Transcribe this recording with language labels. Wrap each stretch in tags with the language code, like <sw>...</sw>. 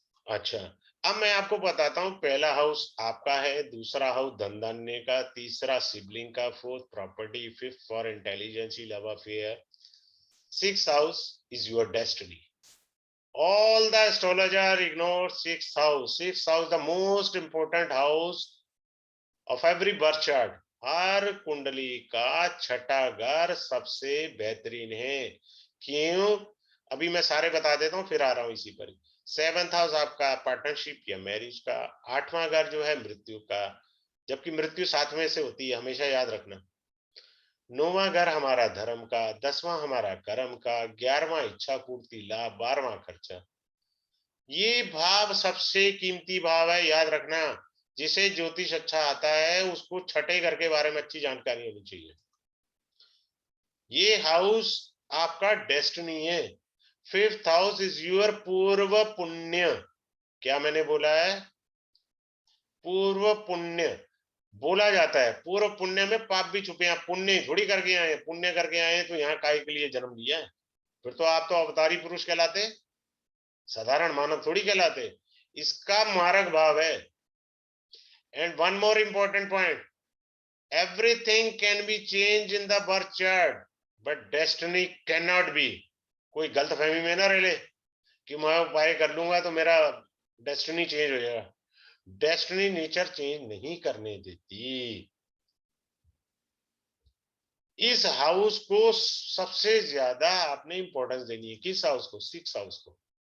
<hi>अच्छा, अब मैं आपको बताता हूं, पहला हाउस आपका है, दूसरा हाउस धन धान्य का, तीसरा सिबलिंग का, fourth property, fifth for intelligence, love affair,</hi> <en>Sixth house is your destiny. All the astrologer ignore sixth house. Sixth house, the most important house of every birth chart.</en> <hi>हर कुंडली का छठा घर सबसे बेहतरीन है। क्यों? अभी मैं सारे बता देता हूँ, फिर आ रहा हूँ इसी पर। सेवंथ हाउस आपका पार्टनरशिप या मैरिज का, आठवां घर जो है मृत्यु का, जबकि मृत्यु सातवें से होती है, हमेशा याद रखना। नौवां घर हमारा धर्म का, 10वां हमारा कर्म का, 11वां इच्छा पूर्ति लाभ, 12वां खर्चा। ये भाव सबसे कीमती भाव है, याद रखना। जिसे ज्योतिष अच्छा आता है उसको छठे घर के बारे में अच्छी जानकारी होनी चाहिए। ये हाउस आपका डेस्टिनी है। फिफ्थ हाउस इज योर पूर्व पुण्य। क्या मैंने बोला है? पूर्व पुण्य। बोला जाता है पूर्व पुण्य में पाप भी छुपे हैं। पुण्य थोड़ी करके आए, पुण्य करके आए तो यहाँ काय के लिए जन्म लिया है? फिर तो आप तो अवतारी पुरुष कहलाते, साधारण मानव थोड़ी कहलाते। इसका मारक भाव है।</hi> <en>And one more important point, everything can be changed in the birth chart, but destiny cannot be.</en> <hi>कोई गलतफहमी में ना रह ले कि मैं उपाय कर लूंगा तो मेरा डेस्टिनी चेंज हो जाएगा। डेस्टिनी नेचर चेंज नहीं करने देती। इस हाउस को सबसे ज्यादा आपने इंपॉर्टेंस देनी है। किस हाउस को? सिक्स हाउस को।</hi>